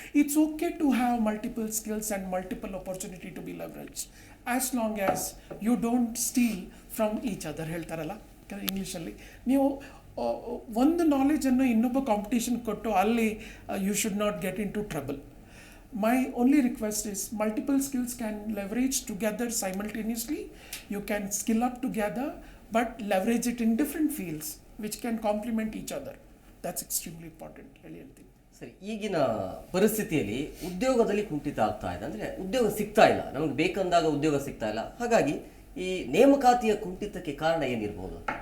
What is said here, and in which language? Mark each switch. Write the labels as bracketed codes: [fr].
[en] it's okay to have multiple skills and multiple opportunity to be leverage as long as you don't steal from each other [kn] ಹೇಳ್ತಾರಲ್ಲ ಇಂಗ್ಲೀಷಲ್ಲಿ. ನೀವು ಒಂದು ನಾಲೆಜನ್ನು ಇನ್ನೊಬ್ಬ competition ಕೊಟ್ಟು ಅಲ್ಲಿ [en] You should not get into trouble. My only request is multiple skills can leverage together simultaneously. You can skill up together, but leverage it in different fields which can complement each other. That's extremely important. [kn] ಹೇಳಿ ಹೇಳ್ತೀನಿ. ಸರಿ, ಈಗಿನ ಪರಿಸ್ಥಿತಿಯಲ್ಲಿ ಉದ್ಯೋಗದಲ್ಲಿ ಕುಂಠಿತ ಆಗ್ತಾ ಇದೆ, ಅಂದರೆ ಉದ್ಯೋಗ ಸಿಗ್ತಾ ಇಲ್ಲ, ನಮಗೆ ಬೇಕಂದಾಗ ಉದ್ಯೋಗ ಸಿಗ್ತಾ ಇಲ್ಲ. ಹಾಗಾಗಿ ಈ ನೇಮಕಾತಿಯ ಕುಂಠಿತಕ್ಕೆ ಕಾರಣ ಏನಿರ್ಬೋದು?